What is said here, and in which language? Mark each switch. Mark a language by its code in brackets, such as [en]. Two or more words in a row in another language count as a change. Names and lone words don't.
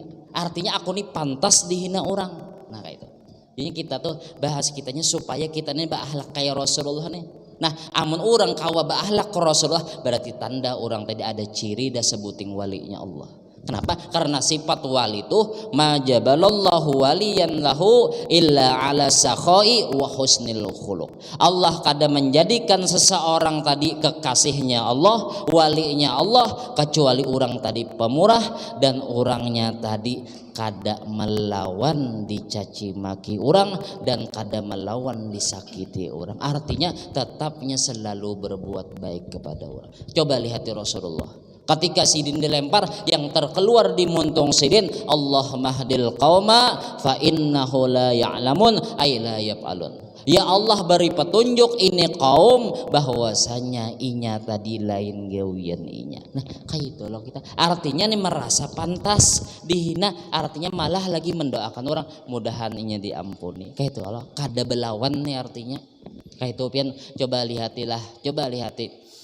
[id] Artinya aku nih pantas dihina orang. Nah kayak itu. Jadi kita tuh bahas kitanya supaya kita nih berahlak kayak Rasulullah nih. [bjn] Nah amun orang kawa berahlak ke Rasulullah berarti tanda orang tadi ada ciri dah sebuting walinya Allah. [id] Kenapa? Karena sifat wali itu [ar] ما جبل الله وليا له إلا على السخاء وحسن الخلق. [id] Allah kada menjadikan seseorang tadi kekasihnya Allah, walinya Allah, kecuali orang tadi pemurah dan orangnya tadi kada melawan dicaci maki orang dan kada melawan disakiti orang. Artinya tetapnya selalu berbuat baik kepada orang. Coba lihat Rasulullah. Ketika sidin dilempar, yang terkeluar di muntung sidin, [ar] اللهم اهد القوم فإنهم لا يعلمون أي لا يفعلون. يا الله [id] beri petunjuk ini kaum bahwasanya inya tadi lain gawian inya. Nah kayak itu loh kita. Artinya nih merasa pantas dihina, artinya malah lagi mendoakan orang mudahan inya diampuni. [bjn] Kayak itu loh, kada belawan nih artinya. Kayak itu pian coba lihatilah, coba lihati.